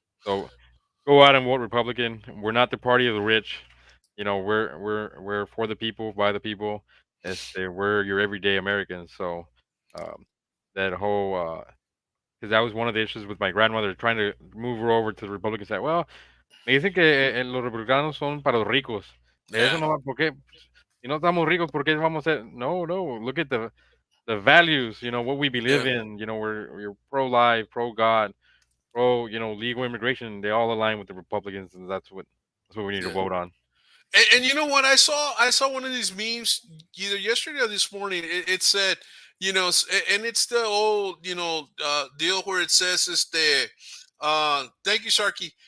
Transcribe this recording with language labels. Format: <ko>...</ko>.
<en>So go out and vote Republican. We're not the party of the rich. We're for the people, by the people. We're your everyday Americans. So um, that whole because that was one of the issues with my grandmother trying to move her over to the Republican side.</en> <es>Well, me dicen que los republicanos son para los ricos. Eso</es> <en>Yeah.</en> <es>no va, ¿por qué? Si no estamos ricos, ¿por qué vamos a?</es> <en>No, no. Look at the values. What we believe Yeah. in. We're pro life, pro God, pro legal immigration. They all align with the Republicans, and that's what we need to Yeah. vote on. And you know what? I saw one of these memes either yesterday or this morning. It said, and it's the old, deal where it says, thank you, Sharky.</en>